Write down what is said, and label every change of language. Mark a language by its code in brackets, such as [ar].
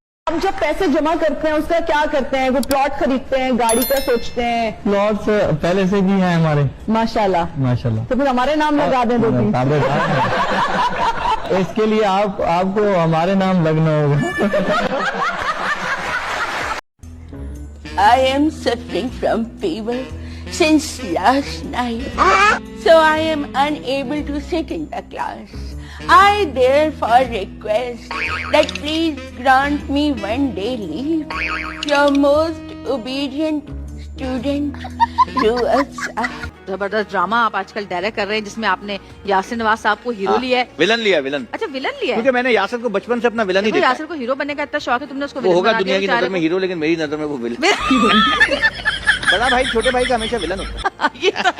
[hi] हम जब पैसे जमा करते हैं उसका क्या करते हैं? वो प्लॉट खरीदते हैं, गाड़ी का सोचते हैं। प्लॉट पहले से भी है हमारे, माशाल्लाह। माशाल्लाह। तो फिर हमारे नाम लगा दें 2-3। इसके लिए आपको हमारे नाम लगना होगा। [en] I am suffering from fever since last night, so I am unable to sit in the class. I therefore request that please grant me one day leave. Your most obedient student, Ruatsa. [hi] जबरदस्त drama आप आजकल direct कर रहे हैं जिसमें आपने यासिर नवाज साहब को हीरो लिया है। विलन लिया, विलन। अच्छा विलन लिया है, क्योंकि मैंने यासिर को बचपन से अपना विलन ही देखा। यासिर को हीरो बनने का इतना शौक है, तुमने उसको वो होगा दुनिया की नजर में हीरो, लेकिन मेरी नजर में वो विलन। बड़ा भाई छोटे भाई का हमेशा विलन होता है।